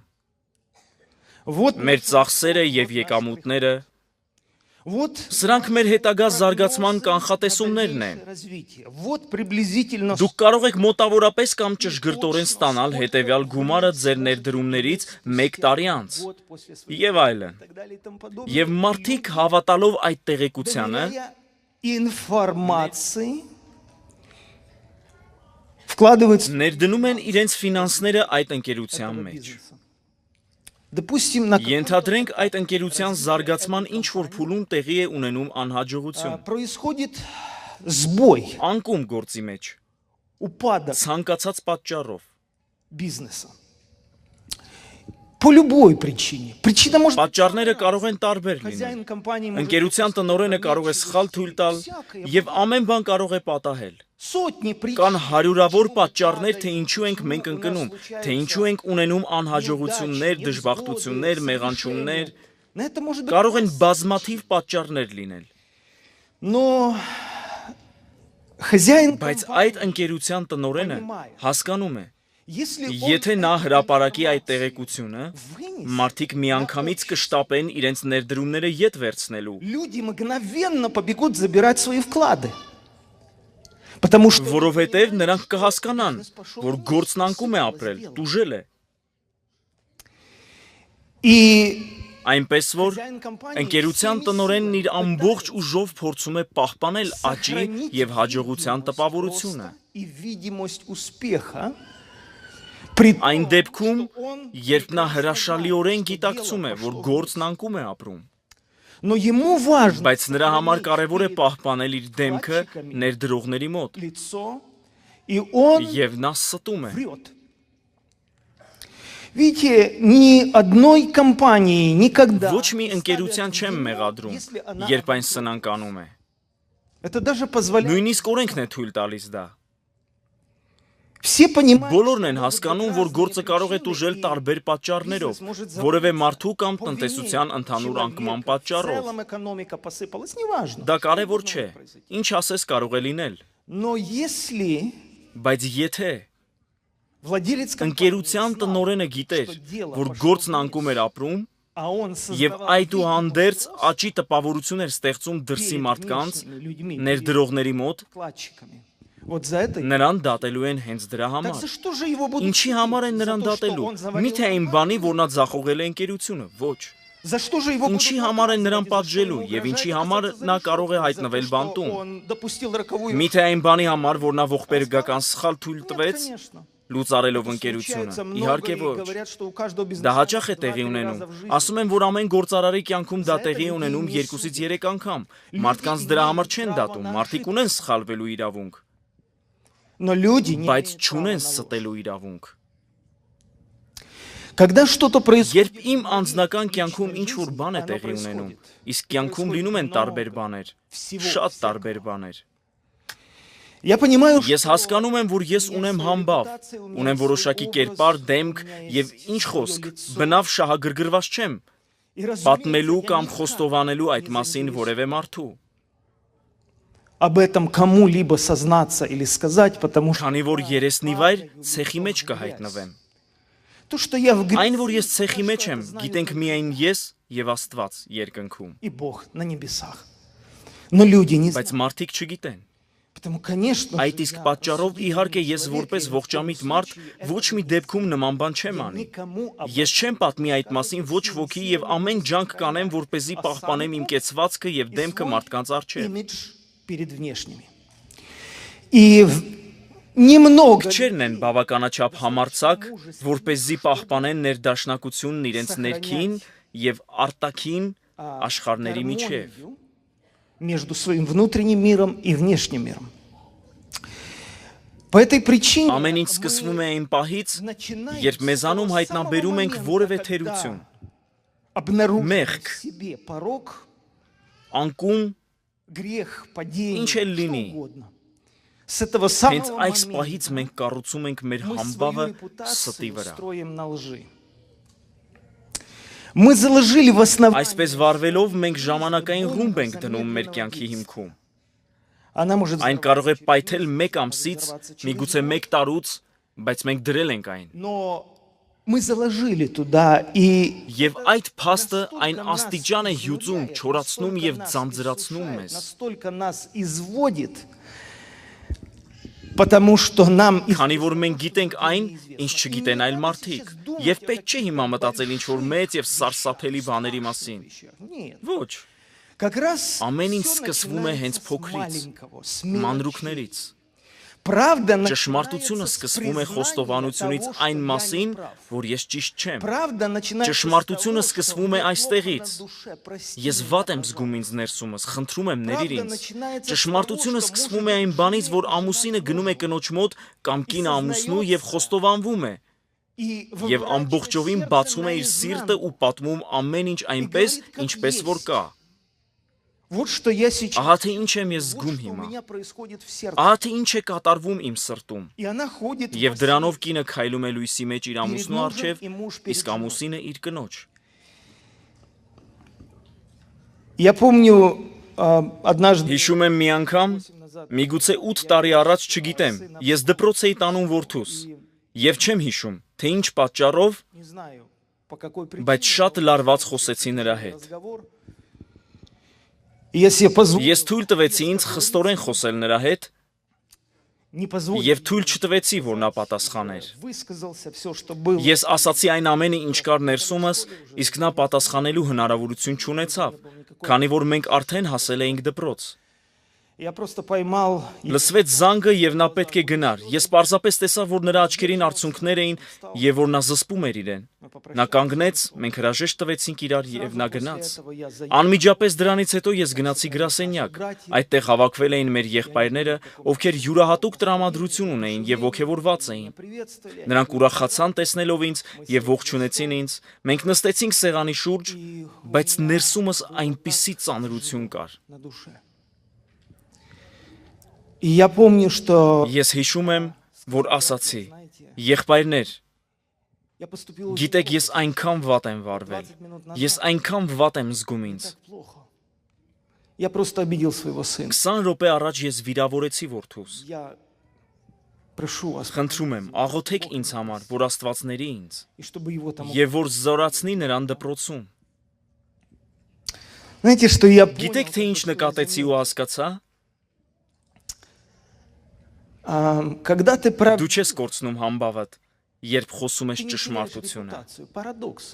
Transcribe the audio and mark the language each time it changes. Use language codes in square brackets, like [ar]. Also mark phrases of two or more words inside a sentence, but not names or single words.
[ru] вот, [hy] Մեր ծախսերը եւ եկամուտները, [ru] вот [hy] սրանք մեր հետագա զարգացման կանխատեսումներն են։ [ru] развитие. Вот приблизительно [hy] Դուք կարող եք մոտավորապես կամ ճշգրտորեն ստանալ հետևյալ գումարը ձեր ներդրումներից 1 տարի անց [ru] год после своего [hy] եւ այլն։ [ru] и так далее и тому подобное. [hy] Եվ մարդիկ հավատալով այդ տեղեկությանը [ru] Доверяя информации вкладывается [hy] ներդնում են իրենց ֆինանսները այդ ընկերության մեջ։ [ru] бизнеса. Допустим, на [hy] Ենթադրենք այդ ընկերության զարգացման ինչ որ փուլում տեղի է ունենում անհաջողություն, [ru] происходит сбой, [hy] անկում գործի մեջ, [ru] упадок [hy] ցանկացած պատճառով։ [ru] бизнеса. По любой причине. Причина может быть [hy] Պատճառները կարող են տարբեր լինել։ [ru] хозяин компании может [hy] Ընկերության տնօրենը կարող է սխալ թույլ տալ եւ ամեն բան կարող է պատահել։ [ru] сотни причин. [hy] Կան հարյուրավոր պատճառներ, թե ինչու ենք մենք ընկնում, թե ինչու ենք ունենում անհաջողություններ, դժբախտություններ, մեղանչումներ, [ru] На это может быть. [hy] կարող են բազմաթիվ պատճառներ լինել։ [ru] Но хозяин [hy] Բայց [ru] компании, [hy] այդ ընկերության տնօրենը հասկանում է, [ru] если он [hy] եթե նա հրապարակի այդ տեղեկությունը, [ru] вынесет, [hy] մարդիկ միանգամից կշտապեն իրենց ներդրումները ետ վերցնելու, [ru] люди мгновенно побегут забирать свои вклады. Потому что [hy] որովհետև նրանք կհասկանան, որ գործն անկում է ապրել, տուժել է։ [ru] и [hy] Այնպես որ [ru] хозяин компании [hy] ընկերության [ru] всеми [hy] տնօրենն իր [ru] силами [hy] ամբողջ ուժով փորձում է պահպանել աճի [ru] сохранить [hy] եւ հաջողության [ru] видимость [hy] տպավորությունը։ [ru] роста и видимость успеха при том, [hy] Այն դեպքում, [ru] что он [hy] երբ նա [ru] прекрасно [hy] հրաշալիորեն [ru] знает, что [hy] գիտակցում է, [ru] дело [hy] որ [ru] пошло [hy] գործն անկում է ապրում, [ru] Но ему важно [hy] բայց նրա համար [ru] сохранить [hy] կարևոր է [ru] перед [hy] պահպանել իր դեմքը ներդրողների մոտ, [ru] лицо, и он [hy] եւ նա ստում է։ [ru] врет. Видите, ни одной компании никогда [hy] Ոչ մի [ru] не [hy] ընկերության [ru] ставят [hy] չեմ [ru] вину, [hy] մեղադրում, [ru] если она [hy] երբ այն [ru] обманет. [hy] սնանկանում է։ [ru] Это даже позволяет. [hy] Նույնիսկ օրենքն է թույլ տալիս դա։ [ru] Все понимают, [hy] Բոլորն են [ru] что [hy] հասկանում, [ru] могут [hy] որ [ru] быть [hy] գործը [ru] разные [hy] կարող է [ru] причины, [hy] տուժել [ru] и [hy] տարբեր պատճառներով, [ru] бизнес может [hy] որևէ [ru] завалиться [hy] մարդու կամ [ru] по вине [hy] տնտեսության ընդհանուր անկման [ru] человека. В [hy] պատճառով։ [ru] целом экономика посыпалась, неважно. [hy] Դա կարևոր չէ։ Ինչ ասես կարող է լինել։ [ru] Но если [hy] Բայց եթե [ru] владелец [hy] ընկերության [ru] знал, [hy] տնօրենը գիտեր, [ru] что дело [hy] որ [ru] пошло [hy] գործն [ru] вниз, [hy] անկում էր ապրում, [ru] а он [hy] եւ [ru] создавал [hy] այդուհանդերձ [ru] видимость [hy] աճի տպավորություն էր ստեղծում դրսի [ru] перед [hy] մարդկանց, [ru] внешними людьми, [hy] ներդրողների մոտ, [ru] перед вкладчиками. Вот за это. [hy] նրան դատելու են հենց դրա [ru] Так [hy] համար։ [ru] за что же его будут [hy] Ինչի [ru] судить? [hy] համար են [ru] За [hy] նրան [ru] то, что [hy] դատելու։ [ru] он завалил [hy] Միթե այն [ru] компанию? [hy] բանի, որ նա ձախողել է ընկերությունը, ոչ։ [ru] За что же его [hy] Ինչի [ru] будут [hy] համար են նրան [ru] наказывать? И за что [hy] պատժելու [ru] ему [hy] եւ ինչի [ru] угрожает [hy] համար [ru] оказаться [hy] նա [ru] за [hy] կարող է [ru] решеткой? [hy] հայտնվել [ru] За то, что [hy] բանտում։ [ru] он допустил роковую [hy] Միթե այն բանի համար, որ նա ողբերգական սխալ թույլ [ru] Нет, [hy] տվեց, [ru] конечно. [hy] լուծարելով [ru] Это [hy] ընկերությունը։ [ru] случается много, [hy] Իհարկե [ru] и [hy] ոչ։ [ru] говорят, что у каждого [hy] Դա [ru] бизнесмена [hy] հաճախ է [ru] 2-3 [hy] տեղի ունենում։ [ru] раза в жизни. [hy] Ասում են, որ ամեն գործարարի կյանքում դա տեղի է ունենում 2-ից 3 անգամ։ Մարդկանց դրա համար չեն դատում, մարդիկ ունեն սխալվելու իրավունք, [ru] Но люди не [hy] բայց [ru] имеют права [hy] չունեն [ru] на ложь. [hy] ստելու իրավունք։ [ru] Когда что-то происходит, [hy] Երբ իմ անձնական կյանքում ինչ-որ բան է տեղի ունենում, իսկ կյանքում լինում են տարբեր բաներ, շատ տարբեր բաներ։ [ru] я понимаю, [hy] Ես հասկանում եմ, որ ես ունեմ համբավ, ունեմ որոշակի կերպար, դեմք եւ ինչ խոսք, բնավ շահագրգռված չեմ պատմելու կամ խոստովանելու այդ մասին որևէ մարդու, [ru] об этом кому-либо сознаться или сказать, потому что [hy] քանի որ երեսնիվայր ցեխի մեջ կհայտնվեմ։ [ru] то, что я в [hy] Այն, որ [ru] грехе, [hy] ես ցեխի մեջ եմ, գիտենք միայն ես եւ Աստված երկնքում, [ru] и Бог на небесах. Но люди не [hy] բայց [ru] знают. [hy] մարդիկ չգիտեն։ [ru] Поэтому, конечно, [hy] Այդ [ru] же [hy] իսկ [ru] я [hy] պատճառով [ru] осуждаю [hy] իհարկե ես [ru] человека, [hy] որպես [ru] и ни в [hy] ողջամիտ [ru] коем [hy] մարդ [ru] случае [hy] ոչ [ru] этого [hy] մի дебքում նման բան չեմ [ru] я [hy] անի։ [ru] никому об [hy] Ես չեմ պատմի այդ մասին ոչ ոքի եւ ամեն ջանք կանեմ, որպեսզի պահպանեմ իմ կեցվածքը եւ դեմքը մարդկանց առջև։ [ru] имидж перед внешними. И немного [hy] Չերն են բավականաչափ համարցակ, որպեսզի պահպանեն ներդաշնակությունն իրենց ներքին եւ արտաքին աշխարհների միջև։ [ru] гармонию между своим внутренним миром и внешним миром. По этой причине [hy] Ամեն ինչ սկսվում է այն պահից, [ru] начинаем [hy] երբ մեզանում հայտնաբերում ենք որևէ թերություն, [ru] обнаружим [hy] Մեղք, [ru] в себе порок, [hy] անկում, [ru] грех, падение, [hy] ինչ էլ [ru] что [hy] լինի, [ru] угодно. С этого [hy] հենց [ru] самого [hy] այս պահից [ru] момента [hy] մենք կառուցում ենք մեր [ru] мы [hy] համբավը [ru] свою [hy] ստի [ru] репутацию [hy] վրա։ [ru] строим на лжи. Мы заложили в основании, [hy] Այսպես վարվելով մենք ժամանակային ռումբ ենք դնում մեր կյանքի հիմքում։ [ru] она может [hy] Այն կարող է [ru] взорваться [hy] պայթել [ru] через 1 год, [hy] ամսից, [ru] взорваться через [hy] միգուցե [ru] год. [hy] 1 տարուց, բայց մենք դրել ենք այն։ [ru] Но мы заложили туда, и [hy] Եվ այդ փաստը [ru] настолько [hy] այն [ru] нас [hy] աստիճան է հյուծում, [ru] изнуряет, [hy] չորացնում [ru] настолько [hy] եւ [ru] нас [hy] ձանձրացնում [ru] иссушает, [hy] մեզ, [ru] настолько нас изводит, потому что нам [hy] քանի որ մենք գիտենք այն, ինչ չգիտեն այլ մարդիկ, եւ պետք չէ հիմա մտածել ինչ որ մեծ եւ սարսափելի բաների մասին։ [ru] Нет. [hy] Ոչ, [ru] Как раз [hy] ամեն ինչ [ru] всё [hy] սկսվում է հենց [ru] начинается с [hy] փոքրից, [ru] маленького, с мелочей. [hy] մանրուքներից։ [ru] Правда [hy] Ճշմարտությունը [ru] начинается с [hy] սկսվում է [ru] признания [hy] խոստովանությունից [ru] того, что [hy] այն [ru] я не [hy] մասին, [ru] прав. [hy] որ ես ճիշտ չեմ։ [ru] Правда начинается с [hy] Ճշմարտությունը [ru] того, что [hy] սկսվում է [ru] мне плохо [hy] այստեղից։ [ru] на душе, прости [hy] Ես [ru] меня, [hy] վատ եմ [ru] пожалуйста. [hy] զգում ինձ ներսումս, խնդրում եմ ների [ru] Правда [hy] ինձ։ [ru] начинается с [hy] Ճշմարտությունը [ru] того, что [hy] սկսվում է [ru] может [hy] այն բանից, որ [ru] женщина [hy] ամուսինը [ru] жена [hy] գնում է [ru] мужа. [hy] կնոջ մոտ կամ կինը ամուսնու եւ խոստովանվում է, [ru] И [hy] եւ ամբողջովին բացում է իր սիրտը ու պատմում ամեն ինչ այնպես, ինչպես որ կա։ [ru] Вот что я сейчас. [hy] Ահա թե ինչ եմ ես [ru] Вот [hy] զգում [ru] что у [hy] հիմա։ [ru] меня происходит в сердце. [hy] Ահա թե ինչ է կատարվում իմ սրտում։ [ru] И она ходит [hy] Եվ [ru] во [hy] դրանով [ru] сне [hy] կինը քայլում է լույսի մեջ իր ամուսնու [ru] мужем [hy] առջև, [ru] и муж перед [hy] իսկ [ru] женой. [hy] ամուսինը իր կնոջ։ [ru] Я помню, однажды [hy] Հիշում եմ մի անգամ, միգուցե 8 տարի առաջ չգիտեմ, ես դպրոց էի տանում որդուս, եւ չեմ հիշում, թե ինչ պատճառով, [ru] не знаю, по какой [hy] բայց [ru] причине [hy] շատ լարված խոսեցի նրա հետ։ [ru] разговор. И я себе позволил, [hy] Ես թույլ տվեցի ինձ խստորեն խոսել նրա հետ [ru] не позволил, [hy] եւ թույլ չտվեցի, որ նա պատասխաներ։ [ru] высказался все, что было. [hy] Ես ասացի այն ամենը, ինչ կար ներսումս, իսկ նա պատասխանելու հնարավորություն չունեցավ, քանի որ մենք արդեն հասել էինք դպրոց։ [ru] Я просто поймал [hy] Լսվեց զանգը եւ նա պետք է գնար։ Ես պարզապես տեսա, որ նրա աչքերին արցունքներ էին եւ որ նա զսպում էր իրեն։ Նա կանգնեց, մենք հրաժեշտ տվեցինք իրար եւ նա գնաց։ Անմիջապես դրանից հետո ես գնացի գրասենյակ։ Այդտեղ հավաքվել էին մեր եղբայրները, ովքեր յուրահատուկ տրամադրություն ունեին եւ ոգևորված էին։ [ru] приветствовали. [hy] Նրանք ուրախացան տեսնելով ինձ եւ ողջունեցին ինձ։ Մենք նստեցինք սեղանի շուրջ, բայց ներսումս այնպիսի ծանրություն կար։ [ru] На душе. И я помню, что [hy] Ես հիշում եմ, որ ասացի. Եղբայրներ, [ru] я поступил уже [hy] գիտեք, ես այնքան վատ եմ վարվել։ Ես այնքան վատ եմ զգում ինձ։ [ru] так плохо. Я просто обидел своего сына. [hy] 20 րոպե առաջ ես վիրավորեցի որդուս։ [ru] Я прошу вас, [hy] Խնդրում եմ, աղոթեք ինձ համար, որ Աստվածների ինձ, [ru] и чтобы его там... [hy] եւ որ զորացնի նրան դպրոցում։ [ru] Знаете, что я понял? [hy] Գիտեք, թե ինչ նկատեցի ու հասկացա։ [ru] Когда ты прав... [hy] Դու չես կորցնում համբավդ, երբ խոսում ես [ru] ты не теряешь [hy] ճշմարտությունը։ [ru] репутацию. Парадокс.